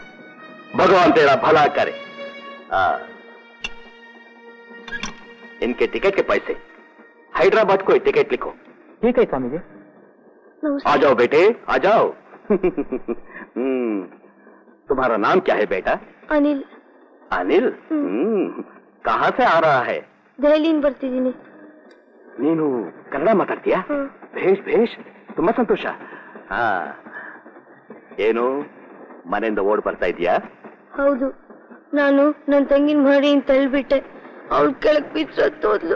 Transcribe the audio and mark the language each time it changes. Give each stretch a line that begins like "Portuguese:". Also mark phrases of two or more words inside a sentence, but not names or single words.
Hindi: भगवान तेरा भला करे. इनके टिकट के पैसे. हैदराबाद को टिकट लिखो. ठीक है स्वामी जी. आ जाओ बेटे, आ जाओ. तुम्हारा नाम क्या है बेटा? अनिल. अनिल? कहाँ से आ रहा है?
Kannada: ದೆಹಲಿಯಿಂದ ಬರ್ತಿದ್ದೀನಿ. ನೀನು ಕನ್ನಡ ಮಾತಾಡ್ತೀಯಾ? ಭೇಷ್ ಭೇಷ್, ತುಂಬಾ ಸಂತೋಷ. ಏನು ಮನೆಯಿಂದ ಓಡ್ ಬರ್ತಾ ಇದೀಯಾ? ಹೌದು, ನಾನು ನನ್ನ ತಂಗಿನ ಮಡಿಯಿಂದ ತಳ್ಳಿಬಿಟ್ಟೆ. ಅವಳು ಕೆಳಗೆ ಬಿದ್ದು ಸತ್ತೋದ್ಲು.